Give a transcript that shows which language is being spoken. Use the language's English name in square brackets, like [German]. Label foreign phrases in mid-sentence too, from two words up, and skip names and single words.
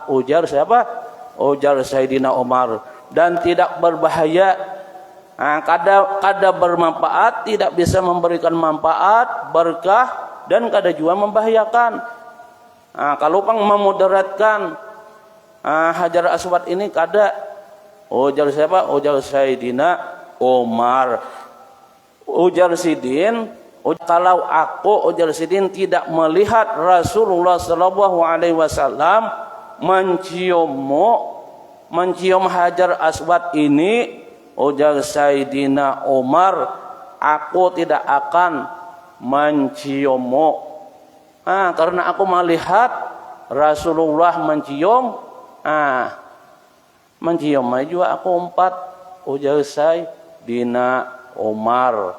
[Indonesian] Ujar siapa? Ujar Sayyidina Umar. Dan tidak berbahaya. Kada bermanfaat, tidak bisa memberikan manfaat, berkah, dan kada juga membahayakan. Kalau memudaratkan Hajar Aswad ini kada. Ujar siapa? Ujar Sayyidina Umar. Ujar Sidin, kalau aku, ujar Sidin, tidak melihat Rasulullah [Arabic] sallallahu alaihi wasallam [Indonesian] mencium Hajar Aswad ini, ujar Sayyidina Umar, aku tidak akan menciummu. Karena aku melihat Rasulullah mencium juga aku umpat, ujar Sayyidina Umar.